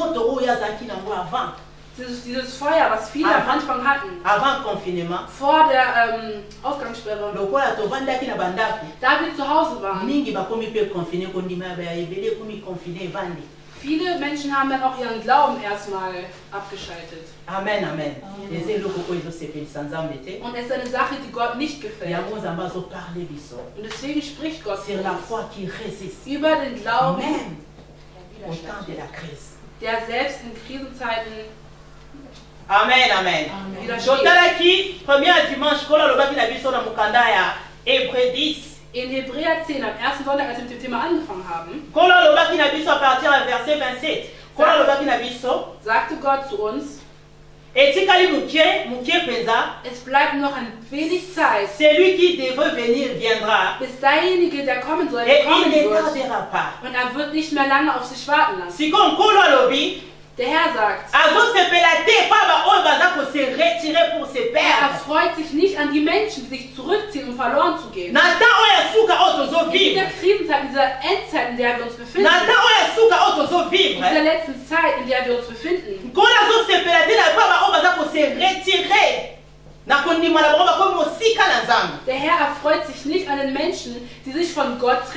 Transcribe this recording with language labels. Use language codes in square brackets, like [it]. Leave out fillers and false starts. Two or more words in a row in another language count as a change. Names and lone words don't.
[de] Dieses Feuer, was viele am Anfang hatten, vor der Ausgangssperre, da wir zu Hause waren, viele Menschen haben dann auch ihren Glauben erstmal abgeschaltet. Amen, amen. Und es ist eine Sache, die Gott nicht gefällt. Und deswegen spricht Gott über den Glauben, der selbst in Krisenzeiten. Amen, amen. [ln] Totalaki, [fr] premier dimanche, [ln] kola lobaki na biso na mukanda ya Hébreux 10. [de] In Hebräer 10, am ersten Sonntag, als wir mit dem Thema angefangen haben, [ln] kola lobaki na biso [fr] à partir du verset 27. [de] sagte Gott zu uns, es bleibt noch ein wenig Zeit. [fr] Celui qui devait venir viendra. [de] Bis derjenige, der kommen soll, kommen wird. Und er wird nicht mehr lange auf sich warten lassen. Der Herr sagt, er freut sich nicht an die Menschen, die sich zurückziehen, um verloren zu gehen. In dieser Krisenzeit, in dieser Endzeit, in der wir uns befinden, in dieser letzten Zeit, in der wir uns befinden, der Herr erfreut sich nicht an den Menschen, die sich von Gott trennen.